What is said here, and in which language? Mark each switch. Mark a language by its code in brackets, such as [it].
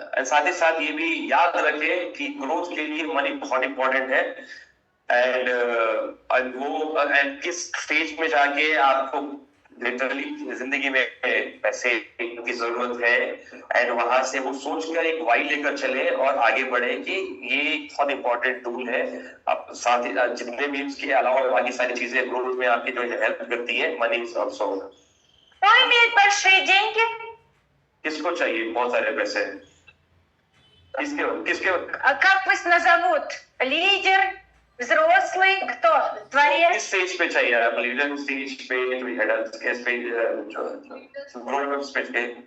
[hi] साथ ही साथ ये भी याद रखें कि ग्रोथ के लिए मनी बहुत इम्पोर्टेंट है एंड किस स्टेज में जाके आपको लिटरली जिंदगी में पैसे की जरूरत है एंड वहां से वो सोचकर एक वाई लेकर चले और आगे बढ़े कि ये बहुत इम्पोर्टेंट टूल है. आप साथ ही जितने भी इसके अलावा बाकी सारी चीजें ग्रोथ में आपकी जो हेल्प करती है. [en] Money is also. [ru] Кто имеет большие деньги? [hi] किसको चाहिए बहुत सारे पैसे? किसके [ru] А как вас назовут? Лидер? Взрослый? Кто? Дворец? [hi] किस स्टेज पे चाहिए आप? लीडर स्टेज पे जो हेड के स्टेज ग्रोथ स्टेज पे